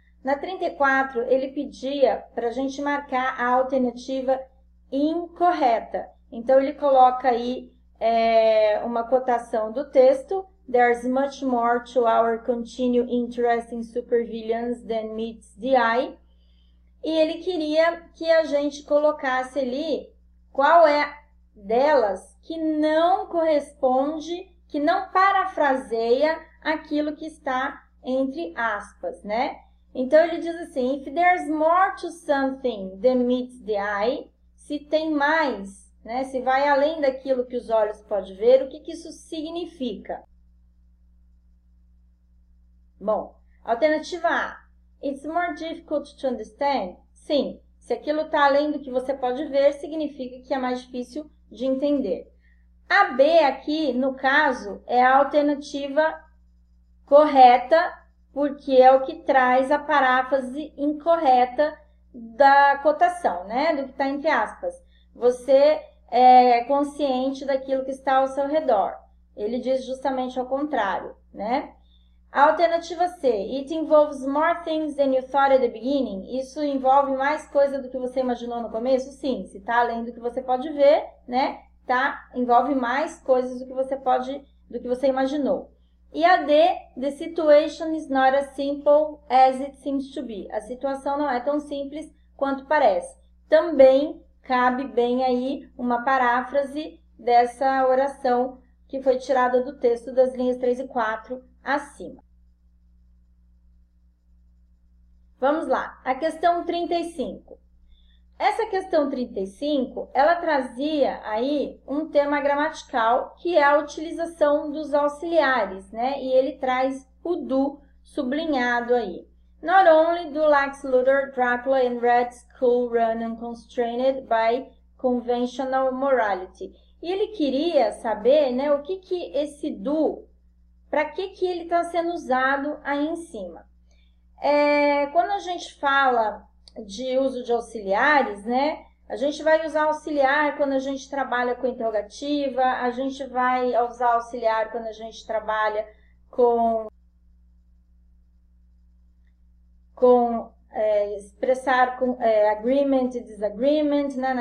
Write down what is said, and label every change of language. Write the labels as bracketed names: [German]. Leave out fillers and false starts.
[Portuguese] Na 34, ele pedia para a gente marcar a alternativa incorreta. Então, ele coloca aí uma cotação do texto. [English] There's much more to our continued interest in supervillains than meets the eye. [Portuguese] E ele queria que a gente colocasse ali qual é delas que não corresponde, que não parafraseia aquilo que está entre aspas, né? Então, ele diz assim, [English] if there's more to something than meets the eye, [Portuguese] se tem mais, né? Se vai além daquilo que os olhos podem ver, o que isso significa? Bom, alternativa A, [English] it's more difficult to understand. [Portuguese] Sim, se aquilo está além do que você pode ver, significa que é mais difícil de entender. A B aqui, no caso, é a alternativa correta, porque é o que traz a paráfrase incorreta da cotação, né? Do que está entre aspas. Você é consciente daquilo que está ao seu redor. Ele diz justamente ao contrário, né? A alternativa C, [English] it involves more things than you thought at the beginning. [Portuguese] Isso envolve mais coisa do que você imaginou no começo? Sim, se está além do que você pode ver, né? Envolve mais coisas do que você imaginou. E a D, [English] the situation is not as simple as it seems to be. [Portuguese] A situação não é tão simples quanto parece. Também cabe bem aí uma paráfrase dessa oração que foi tirada do texto das linhas 3 e 4 acima. Vamos lá, a questão 35. Essa questão 35, ela trazia aí um tema gramatical, que é a utilização dos auxiliares, né? E ele traz o do sublinhado aí. [English] Not only do Lex Luthor, Dracula and Red Skull run unconstrained by conventional morality. [Portuguese] E ele queria saber, né, o que esse do, para que ele está sendo usado aí em cima. Quando a gente fala de uso de auxiliares, né? A gente vai usar auxiliar quando a gente trabalha com interrogativa, a gente vai usar auxiliar quando a gente trabalha com expressar agreement e disagreement, né?